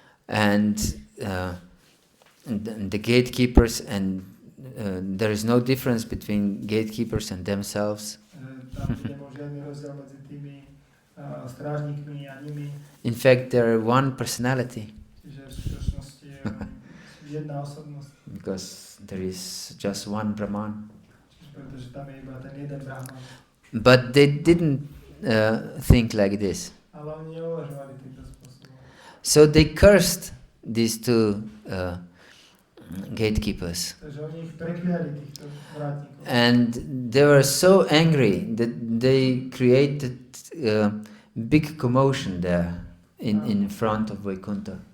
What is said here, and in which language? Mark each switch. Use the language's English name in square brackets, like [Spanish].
[English] And the gatekeepers, and there is no difference between gatekeepers and themselves. [Slovak] Tam nebol žiadny rozdiel medzi tými strážnikmi a nimi. [English] In fact, they are one personality. [Slovak] Čiže v skutočnosti je jedna osobnosť. [English] Because there is just one Brahman. [Slovak] Pretože tam je iba ten jeden Brahman. [English] But they didn't think like this. [Slovak] Ale oni neuvažovali týmto spôsobom. [English] So they cursed these two gatekeepers. [Slovak] Takže oni ich prekliali, týchto vrátnikov. [English] And they were so angry that they created big commotion there in front of Vaikuntha.